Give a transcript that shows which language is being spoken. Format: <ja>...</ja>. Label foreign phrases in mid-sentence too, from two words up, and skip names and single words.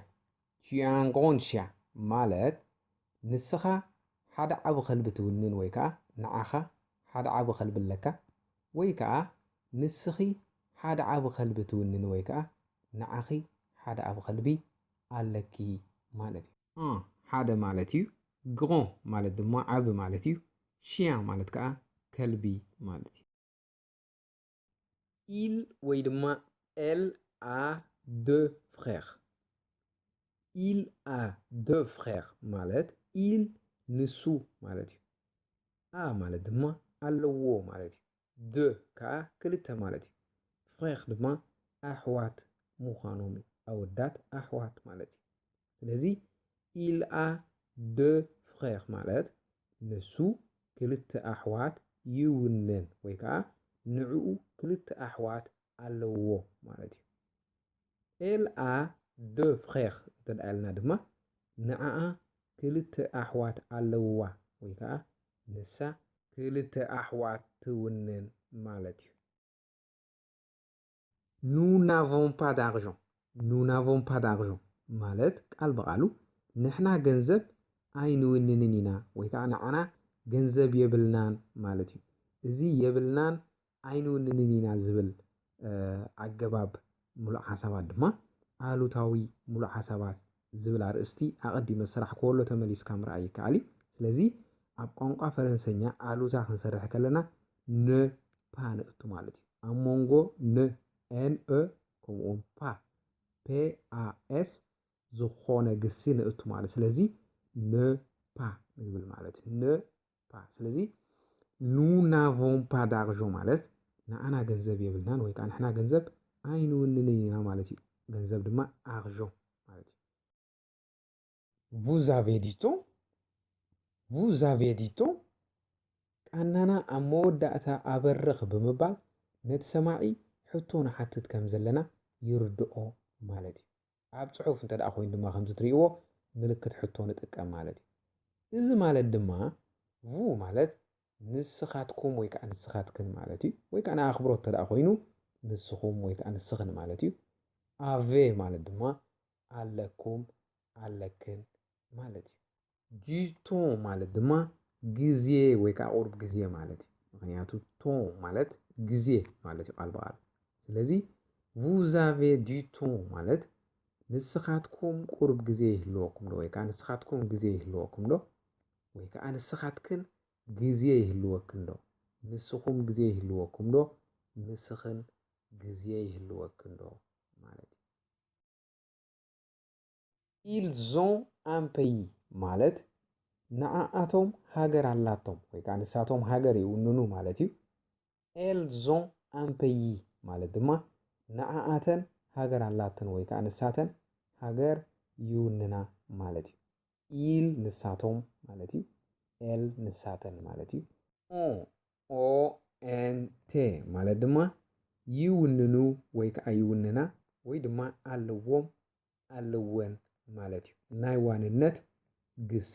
<fr>Tu as un grand chien</fr> <ti>ማለት ንስኻ ሓደ ዓብ ከልቢ ትውንን ወይ ከዓ ንዓኻ ሓደ ዓብ ከልቢ ኣለካ ወይ ከዓ ንስኺ ሓደ ዓብ ከልቢ ትውንን ወይ ከዓ ንዓኺ ሓደ ዓብ ከልቢ ኣለኪ ማለት እዩ ሓደ ማለት እዩ grand ማለት ድማ ዓብ ማለት እዩ chien ማለት ከዓ ከልቢ ማለት እዩ</ti> <fr>il</fr> <ti>ወይ ድማ</ti> <fr>elle a deux frères il a deux frères ማለት il</fr> <ti>ንሱ ማለት እዩ አ ማለት ድማ ኣለዎ ማለት እዩ ደ ከዓ ክልተ ማለት እዩ ፍሬኽ ድማ ኣሕዋት ምዃኖም ኣወዳት ኣሕዋት ማለት እዩ ስለዚ</ti> <fr>il a deux frères</fr> <ti>ማለት ንሱ ክልተ ኣሕዋት ይውነን ወይ ከዓ ንዕኡ ክልተ ኣሕዋት ኣለዎ ማለት እዩ</ti> <fr>elle a deux frères</fr> <ti>እንተልኣልና ድማ ንዓኣ ክልተ ኣሕዋት ኣለውዋ ወይ ከዓ ንሳ ክልተ ኣሕዋት ትውንን ማለት እዩ</ti> <fr>nous n'avons pas d'argent nous n'avons pas d'argent</fr> <ti>ማለት ቃል በቃሉ ንሕና ገንዘብ ኣይንውንንን ኢና ወይ ከዓ ንዓና ገንዘብ የብልናን ማለት እዩ እዚ የብልናን ኣይንውንንን ኢና ዝብል ኣገባብ ሙሉእ ሓሳባት ድማ ኣሉታዊ ሙሉእ ሓሳባት ዝብል ኣርእስቲ ኣቐዲመ ስራሕ ከሎ ተመሊስካ ምርኣይ ይከኣል እዩ ስለዚ ኣብ ቋንቋ ፈረንሰኛ ኣሉታ ክንሰርሕ ከለና</ti> <fr>ne pas</fr> <ti>ንእቱ ማለት እዩ ኣብ መንጎ ነ ኤንኤ ከምኡውን ፓ ፒኣኤስ ዝኾነ ግሲ ንእቱ ማለት ስለዚ</ti> <fr>ne pas</fr> <ti>ንብል ማለት እዩ</ti> <fr>ne pas</fr> <ti>ስለዚ</ti> <fr>nous n'avons pas d'argent</fr> <ti>ማለት ንኣና ገንዘብ የብልናን ወይ ከዓ ንሕና ገንዘብ ኣይንውንን ኢና ማለት እዩ ገንዘብ ድማ argent ማለት እዩ</ti> <fr>vous avez du temps vous avez du temps</fr> <ti>ቃናና ኣብ መወዳእታ ኣበርኽ ብምባል ነቲ ሰማዒ ሕቶ ንሓትት ከም ዘለና ይርድኦ ማለት እዩ ኣብ ፅሑፍ እንተ ደኣ ኮይኑ ድማ ከምዚ ትሪእዎ ምልክት ሕቶ ንጥቀም ማለት እዩ እዚ ማለት ድማ ቡ ማለት ንስኻትኩም ወይ ከዓ ንስኻትክን ማለት እዩ ወይ ከዓ ንኣኽብሮት እንተ ደኣ ኮይኑ ንስኹም ወይ ከዓ ንስኽን ማለት እዩ አቬ ማለት ድማ ኣለኩም ኣለክን ማለት እዩ ጁቶ ማለት ድማ ጊዜ ወይ ከዓ ቁርብ ጊዜ ማለት እዩ ምክንያቱ ቶ ማለት ጊዜ ማለት እዩ ቃል በቃል ስለዚ</ti> <fr>vous avez du temps</fr> <ti>ማለት ንስኻትኩም ቁርብ ጊዜ ይህልወኩም ዶ ወይ ከዓ ንስኻትኩም ጊዜ ይህልወኩም ዶ ወይ ከዓ ንስኻትክን ጊዜ ይህልወክን ዶ ንስኹም ጊዜ ይህልወኩም ዶ ንስኽን ጊዜ ይህልወክን ዶ ማለት እዩ</ti> <fr>ils ont un pays</fr> <ti>ማለት ንዓኣቶም ሃገር ኣላቶም ወይ ከዓ ንሳቶም ሃገር ይውንኑ ማለት እዩ</ti> <fr>elles ont un pays</fr> <ti>ማለት ድማ ንዓኣተን ሃገር ኣላተን ወይ ከዓ ንሳተን ሃገር ይውንና ማለት እዩ ኢል ንሳቶም ማለት እዩ ኤል ንሳተን ማለት እዩ ኦ ኤን ቴ ማለት ድማ ይውንኑ ወይ ከዓ ይውንና ወይ ድማ ኣለዎም ኣለወን ማለት እዩ ናይ ዋንነት ግስ</ti>